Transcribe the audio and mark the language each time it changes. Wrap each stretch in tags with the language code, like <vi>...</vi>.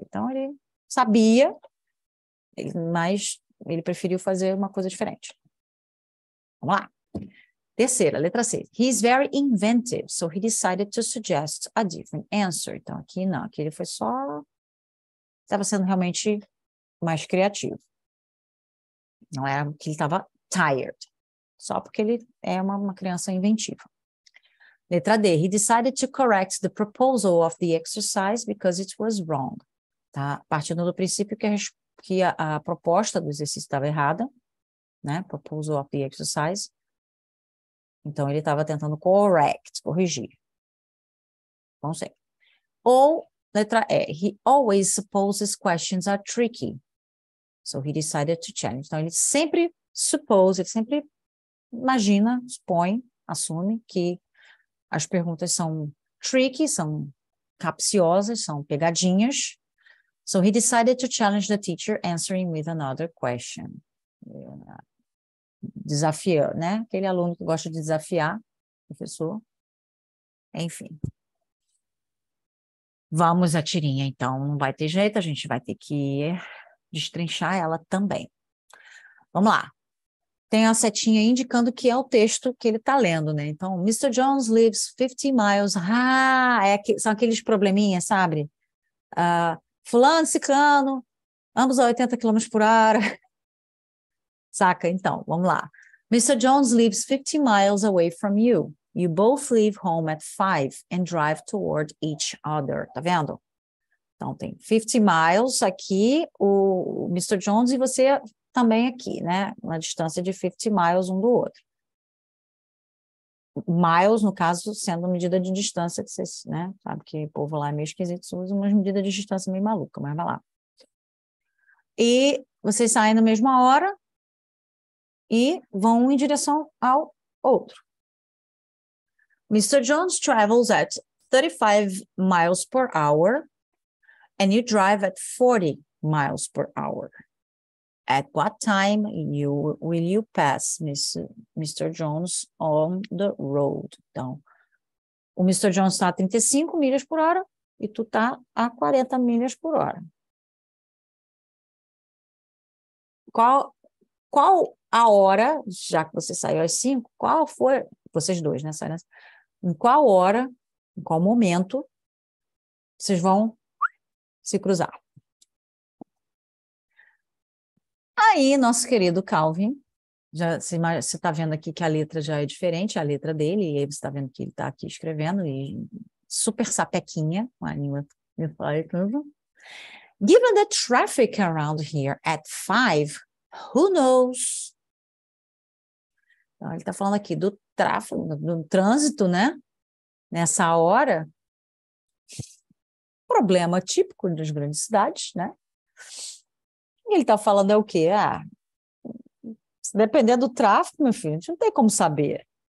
<pt>Então, ele sabia, mas ele preferiu fazer uma coisa diferente. Vamos lá. Terceira, letra C.</pt> <en>He is very inventive, so he decided to suggest a different answer.</en> <pt>Então, aqui não, aqui ele foi só... Estava sendo realmente mais criativo. Não era que ele estava tired, só porque ele é uma criança inventiva. Letra D.</pt> <en>He decided to correct the proposal of the exercise because it was wrong.</en> <pt>Tá? Partindo do princípio que a proposta do exercício estava errada, né?</pt> <en>Proposal of the exercise.</en> <pt>Então, ele estava tentando corrigir. Vamos ver. Ou, letra E.</pt> <en>He always supposes questions are tricky. So, he decided to challenge.</en> <pt>Então, ele sempre ele sempre imagina, supõe, assume que as perguntas são tricky, são capciosas, são pegadinhas.</pt> <en>So, he decided to challenge the teacher answering with another question.</en> <pt>Desafiar, né? Aquele aluno que gosta de desafiar o professor. Enfim. Vamos à tirinha, então. Não vai ter jeito, a gente vai ter que destrinchar ela também. Vamos lá. Tem a setinha indicando que é o texto que ele está lendo, né? Então, Mr. Jones</pt> <en>lives 50 miles.</en> <pt>São aqueles probleminhas, sabe? Fulano, ciclano, ambos a 80 km por hora. Saca? Então, vamos lá. Mr.</pt> <en>Jones lives 50 miles away from you. You both leave home at 5 and drive toward each other.</en> <pt>Tá vendo? Então, tem 50 miles aqui, o Mr. Jones e você também aqui, né? Uma distância de 50 miles um do outro. Miles, no caso, sendo medida de distância, que vocês, né? Sabe que o povo lá é meio esquisito, usa umas medidas de distância meio maluca, mas vai lá. E vocês saem na mesma hora e vão em direção ao outro.</pt> <en>Mr. Jones travels at 35 miles per hour and you drive at 40 miles per hour. At what time will you pass Mr. Jones on the road?</en> <pt>Então, o</pt> <en>Mr.</en> <pt>Jones está a 35 milhas por hora e tu está a 40 milhas por hora. Qual a hora, já que você saiu às 5, qual foi, vocês dois, né, saíram, em qual hora, em qual momento vocês vão se cruzar? Aí, nosso querido Calvin, já você está vendo aqui que a letra já é diferente, a letra dele, e aí você está vendo que ele está aqui escrevendo, e super sapequinha, a língua me fala tudo.</pt> <en>Given the traffic around here at 5, who knows?</en> <pt>Então, ele está falando aqui do tráfego, do trânsito, né? Nessa hora, problema típico das grandes cidades, né? E ele está falando é o quê? Dependendo do tráfego, meu filho, a gente não tem como saber.</pt>